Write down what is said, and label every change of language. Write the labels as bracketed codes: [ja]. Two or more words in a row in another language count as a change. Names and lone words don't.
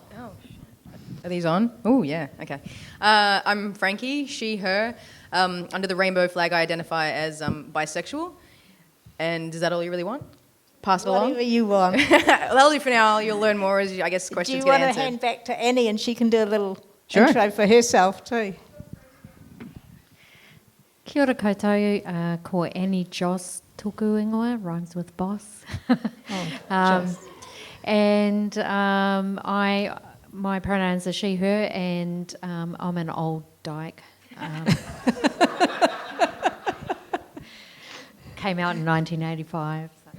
[en] Oh, are these on? Oh, yeah, okay. I'm Frankie, she, her. Under the rainbow flag, I identify as bisexual. And is that all you really want? Pass it along? Whatever you want. That'll do for now. You'll learn more as, I guess, questions get answered. Do you want to hand back to Annie and she can do a little Sure. intro for herself too? [mi] Kia ora koutou, ko Annie Joss tuku ingoa, [en] rhymes with boss. My pronouns are she, her, and I'm an old dyke. Came out in 1985.